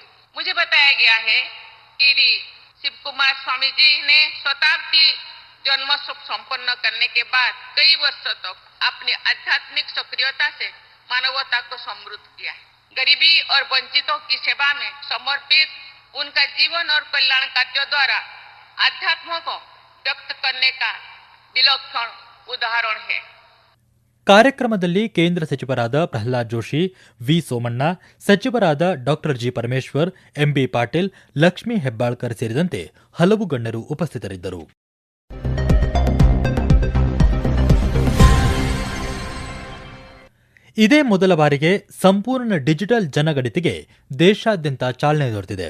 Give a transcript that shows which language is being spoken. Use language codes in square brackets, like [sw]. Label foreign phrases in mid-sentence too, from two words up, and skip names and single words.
[hi] मुझे बताया गया है कि शिव कुमार स्वामी जी ने शताब्दी जन्मोत्सव संपन्न करने के बाद कई वर्षों तक अपनी आध्यात्मिक सक्रियता से मानवता को समृद्ध किया. गरीबी और वंचितों की सेवा में समर्पित उनका जीवन और कल्याण कार्यों द्वारा आध्यात्म को व्यक्त करने का विलक्षण उदाहरण है. [kn] ಕಾರ್ಯಕ್ರಮದಲ್ಲಿ ಕೇಂದ್ರ ಸಚಿವರಾದ ಪ್ರಹ್ಲಾದ್ ಜೋಶಿ, ವಿ ಸೋಮಣ್ಣ, ಸಚಿವರಾದ ಡಾ ಜಿ ಪರಮೇಶ್ವರ್, ಎಂಬಿ ಪಾಟೀಲ್, ಲಕ್ಷ್ಮೀ ಹೆಬ್ಬಾಳ್ಕರ್ ಸೇರಿದಂತೆ ಹಲವು ಗಣ್ಯರು ಉಪಸ್ಥಿತರಿದ್ದರು. ಇದೇ ಮೊದಲ ಬಾರಿಗೆ ಸಂಪೂರ್ಣ ಡಿಜಿಟಲ್ ಜನಗಣತಿಗೆ ದೇಶಾದ್ಯಂತ ಚಾಲನೆ ದೊರೆತಿದೆ.